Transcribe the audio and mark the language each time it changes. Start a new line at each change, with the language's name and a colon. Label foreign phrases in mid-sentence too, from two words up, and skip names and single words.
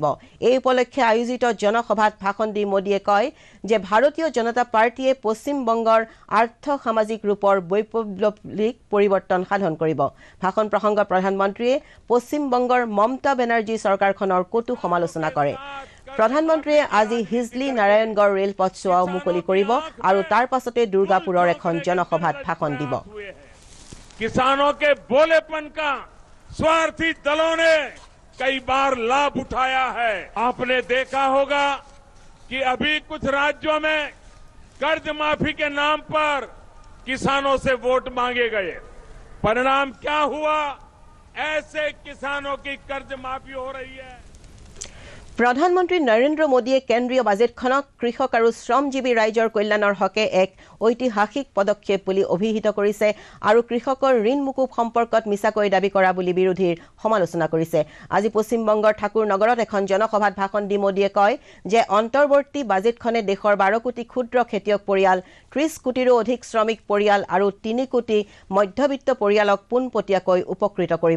Assamese: এই উপলক্ষে আয়োজিত জনসভাত ভাষণ দি মোদীয়ে কয় যে ভাৰতীয় জনতা পাৰ্টীয়ে পশ্চিমবংগৰ আৰ্থ সামাজিক ৰূপৰ বৈপ্লৱিক পৰিৱৰ্তন সাধন কৰিব। ভাষণ প্ৰসংগত প্ৰধানমন্ত্ৰীয়ে পশ্চিমবংগৰ মমতা বেনাৰ্জী চৰকাৰখনৰ কটু সমালোচনা কৰে। প্ৰধানমন্ত্ৰীয়ে আজি হিজলি নাৰায়ণগড় ৰেলপথছোৱাও মুকলি কৰিব আৰু তাৰ পাছতে দুৰ্গাপুৰৰ এখন জনসভাত ভাষণ দিব।
Hindi: किसानों के बोलेपन का स्वार्थी दलों ने कई बार लाभ उठाया है। आपने देखा होगा कि अभी कुछ राज्यों में कर्ज माफी के नाम पर किसानों से वोट मांगे गए। परिणाम क्या हुआ? ऐसे किसानों की कर्ज माफी हो रही है।
Assamese: প্ৰধানমন্ত্ৰী নৰেন্দ্ৰ মোদীয়ে কেন্দ্ৰীয় বাজেটখনক কৃষক আৰু শ্ৰমজীৱী ৰাইজৰ কল্যাণৰ হকে এক ঐতিহাসিক পদক্ষেপ বুলি অভিহিত কৰিছে আৰু কৃষকৰ ঋণ মুকুব সম্পৰ্কত মিছাকৈ দাবী কৰা বুলি বিৰোধীৰ সমালোচনা কৰিছে। আজি পশ্চিমবংগৰ ঠাকুৰ নগৰত এখন জনসভাত ভাষণ দি মোদীয়ে কয় যে অন্তৰ্বৰ্তী বাজেটখনে দেশৰ 12 কোটি ক্ষুদ্ৰ খেতিয়ক পৰিয়াল, 30 কোটিৰো অধিক শ্ৰমিক পৰিয়াল আৰু 3 কোটি মধ্যবিত্ত পৰিয়ালক পোনপটীয়াকৈ উপকৃত কৰিব।